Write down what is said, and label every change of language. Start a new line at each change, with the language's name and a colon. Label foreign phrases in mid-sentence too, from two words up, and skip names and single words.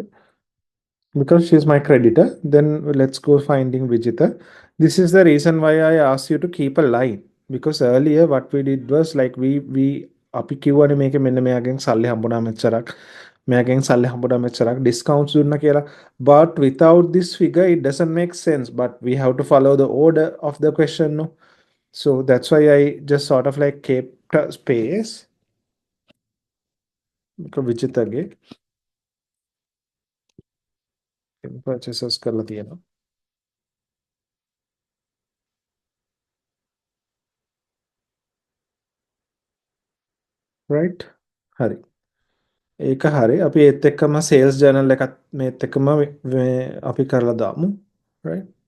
English: Because she's my creditor, then let's go finding Vijita. This is the reason why I asked you to keep a line, because earlier what we did was like we
Sinhala: අපි කිව්වනේ මේක මෙන්න මෙයාගෙන් සල්ලි හම්බුණා මෙච්චරක් මෙයාගෙන් සල්ලි හම්බුණා මෙච්චරක් discounts දුන්නා කියලා,
English: but without this figure it doesn't make sense, but we have to follow the order of the question, no? So that's why I just sort of like kept a space because
Sinhala: Vijitaගේ purchases කරලා තියෙනවා. Right? හරි. ඒක හරි. අපි ඒත් එක්කම
English: sales journal
Sinhala: එකත් මේත් එක්කම අපි කරලා දාමු. Right?